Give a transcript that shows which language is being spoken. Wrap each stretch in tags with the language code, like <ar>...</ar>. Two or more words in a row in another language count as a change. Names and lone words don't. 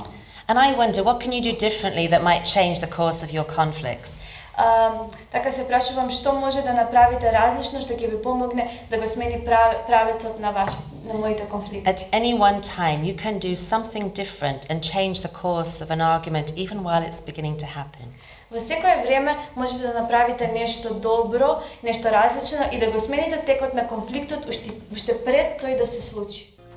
<en>And I wonder, what can you do differently that might change the course of your conflicts?</en> <mk>Така се прашувам што може да направите различно што ќе ви помогне да го смени правецот на моите конфликти.</mk> <en>At any one time, you can do something different and change the course of an argument even while it's beginning to happen.</en> <mk>Во секое време можете да направите нешто добро, нешто различно и да го смените текот на конфликтот уште пред тој да се случи.</mk>